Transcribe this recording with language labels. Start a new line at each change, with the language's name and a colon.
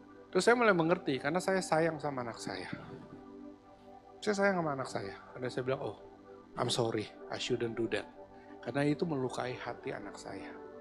Indonesian: Terus saya mulai mengerti karena saya sayang sama anak saya. Saya sayang sama anak saya. Karena saya bilang,
English: oh I'm sorry, I shouldn't do that.
Indonesian: Karena itu melukai hati anak saya.